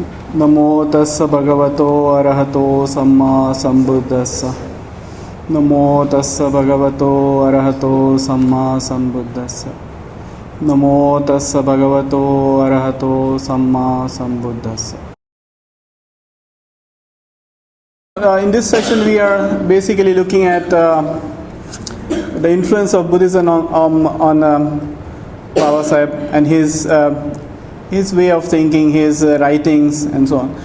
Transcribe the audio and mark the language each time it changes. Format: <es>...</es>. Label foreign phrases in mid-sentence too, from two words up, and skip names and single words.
<pi>Namo tassa bhagavato arahato samma sambuddhassa. Namo tassa bhagavato arahato samma sambuddhassa. Namo tassa bhagavato arahato samma sambuddhassa.</pi> <en>In this session we are basically looking at the influence of Buddhism on Babasaheb and his way of thinking, his writings and so on.</en>